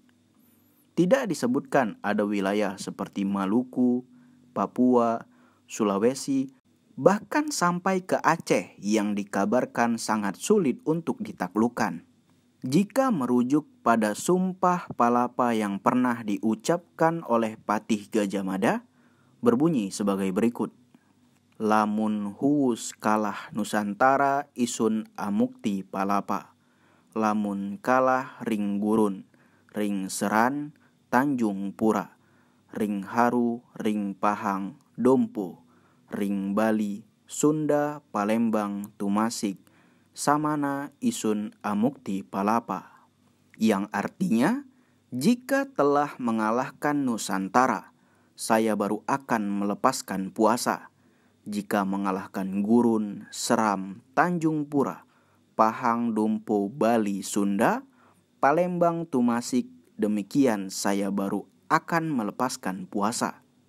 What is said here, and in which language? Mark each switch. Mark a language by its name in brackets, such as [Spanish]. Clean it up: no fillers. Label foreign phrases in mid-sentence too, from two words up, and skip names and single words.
[Indonesian] Tidak disebutkan ada wilayah seperti Maluku, Papua, Sulawesi, bahkan sampai ke Aceh yang dikabarkan sangat sulit untuk ditaklukkan. Jika merujuk pada Sumpah Palapa yang pernah diucapkan oleh Patih Gajah Mada, berbunyi sebagai berikut. [Kawi] Lamun huus kalah Nusantara isun amukti palapa. Lamun kalah ring gurun, ring seran, Tanjung Pura. Ring Haru, ring Pahang, Dompo, ring Bali, Sunda, Palembang, Tumasik, samana isun amukti palapa. [Indonesian] Yang artinya, jika telah mengalahkan Nusantara, saya baru akan melepaskan puasa. Jika mengalahkan Gurun, Seram, Tanjung Pura, Pahang, Dompo, Bali, Sunda, Palembang, Tumasik, demikian saya baru akan melepaskan puasa.